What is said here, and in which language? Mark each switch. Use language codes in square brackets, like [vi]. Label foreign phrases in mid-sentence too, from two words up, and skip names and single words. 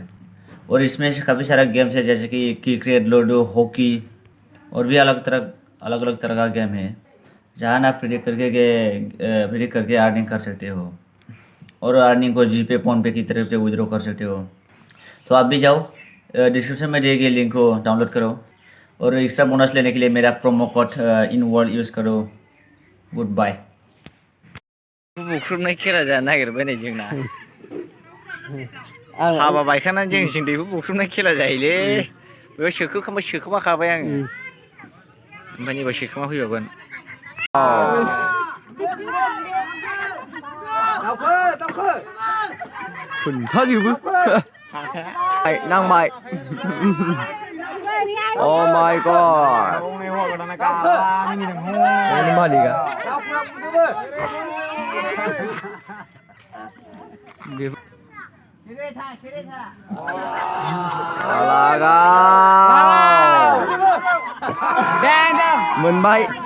[hi] और इसमें से काफ़ी सारा गेम्स है जैसे कि क्रिकेट, लूडो, हॉकी और भी अलग अलग तरह का गेम है जहाँ आप प्रेडिक्ट करके अर्निंग कर सकते हो और अर्निंग को जीपे, फोनपे की तरफ से विड्रॉ कर सकते हो। तो आप भी जाओ, डिस्क्रिप्शन में दिए गए लिंक को डाउनलोड करो और एक्स्ट्रा बोनस लेने के लिए मेरा [en] promo code in world [hi] यूज़ करो। [en] good bye. [brx] बुख्रुबनाय खेला जानो नागिरबाय नै जोंना हाबा बायखानानै जोंनिथिं दैखौ बुख्रुबनाय खेला जायोलै। बेयाव सोखोमाखाबाय आङो, ओमफ्राय नैबे सोखोमा फैबावगोन। खोन्थाजोबो नांबाय। [en] Oh my god. [id] Ini Malika. Moonbite.